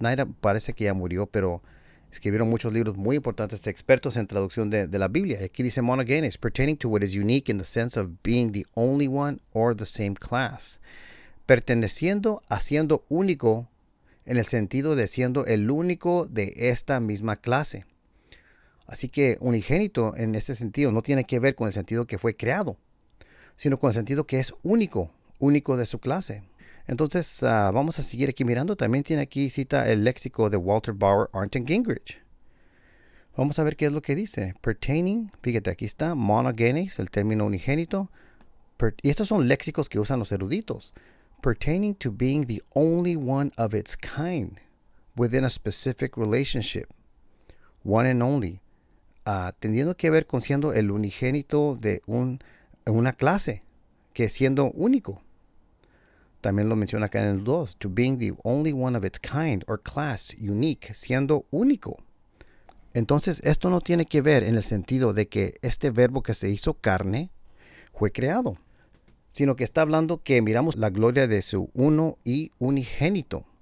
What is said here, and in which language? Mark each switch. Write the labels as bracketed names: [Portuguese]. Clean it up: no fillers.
[Spanish] Nida parece que ya murió, pero escribieron muchos libros muy importantes, expertos en traducción de la Biblia. Aquí dice [English] monogenes, pertaining to what is unique in the sense of being the only one or the same class. [Spanish] Perteneciendo a siendo único en el sentido de siendo el único de esta misma clase. Así que unigénito en este sentido no tiene que ver con el sentido que fue creado, sino con el sentido que es único, único de su clase. Entonces, vamos a seguir aquí mirando. También tiene aquí cita el léxico de Walter Bauer, Arndt Gingrich. Vamos a ver qué es lo que dice. Pertaining, fíjate, aquí está, monogenes, el término unigénito. Y estos son léxicos que usan los eruditos. [English] Pertaining to being the only one of its kind within a specific relationship. One and only. [Spanish] Teniendo que ver con siendo el unigénito de una clase, que siendo único. También lo menciona acá en el 2. [English] To being the only one of its kind or class, unique, [Spanish] siendo único. Entonces, esto no tiene que ver en el sentido de que este verbo que se hizo carne fue creado, sino que está hablando que miramos la gloria de su uno y unigénito.